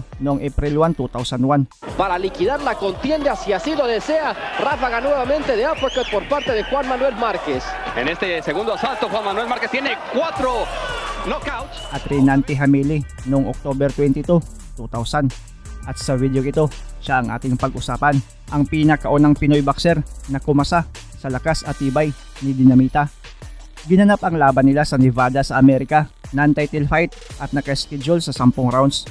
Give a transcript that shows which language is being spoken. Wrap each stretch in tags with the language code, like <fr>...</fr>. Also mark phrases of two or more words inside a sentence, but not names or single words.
<tl>noong April 1, 2001.</tl> <es>Para liquidar la contienda si así lo desea. Ráfaga nuevamente de uppercut por parte de Juan Manuel Márquez. En este segundo asalto, Juan Manuel Márquez tiene 4 knockouts.</es> <tl>At Reynante Jamili noong October 22, 2000. At sa video ito, siya ang ating pag-usapan. Ang pinakaunang Pinoy boxer na kumasa sa lakas at tibay ni Dinamita. Ginanap ang laban nila sa Nevada sa Amerika,</tl> <en>non-title fight</en> <tl>at naka-schedule sa 10 rounds.</tl>